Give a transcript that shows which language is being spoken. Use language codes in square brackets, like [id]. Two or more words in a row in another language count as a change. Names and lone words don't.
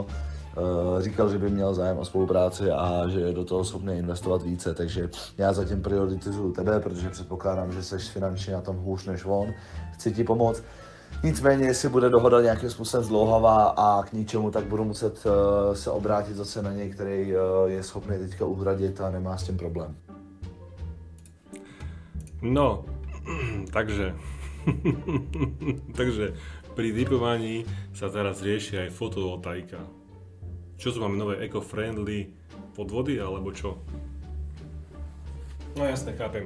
[cs] Říkal, že by měl zájem o spolupráci a že je do toho schopný investovat více, takže já zatím prioritizuju tebe, protože předpokládám, že jsi finančně na tom hůř než on. Chci ti pomoct. Nicméně, jestli bude dohoda nějakým způsobem zdlouhavá a k ničemu, tak budu muset se obrátit zase na něj, který je schopný teďka uhradit a nemá s tím problém. [sk] No, takže pri typovaní sa teraz rieši aj fotovoltaika. Čo sú, máme nové eco-friendly podvody, alebo čo? No jasne, chápem.